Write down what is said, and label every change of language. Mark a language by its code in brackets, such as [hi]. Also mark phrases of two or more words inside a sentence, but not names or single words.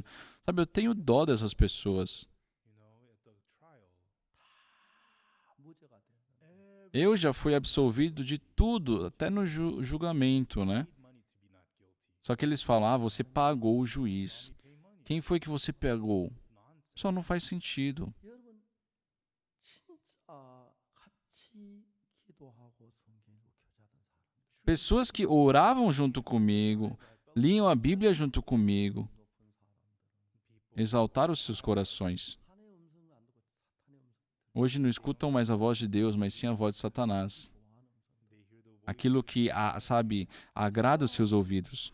[pt] Sabe, eu tenho dó dessas pessoas. Eu já fui absolvido de tudo, até no julgamento, né? Só que eles falam: você pagou o juiz. Quem foi que você pagou? Só não faz sentido. [ko] 여러분 진짜 같이 기도하고 성경 읽고 교제하던 사람. [pt] Pessoas que oravam junto comigo, liam a Bíblia junto comigo, exaltaram os seus corações. Hoje não escutam mais a voz de Deus, mas sim a voz de Satanás. Aquilo que, sabe, agrada os seus ouvidos.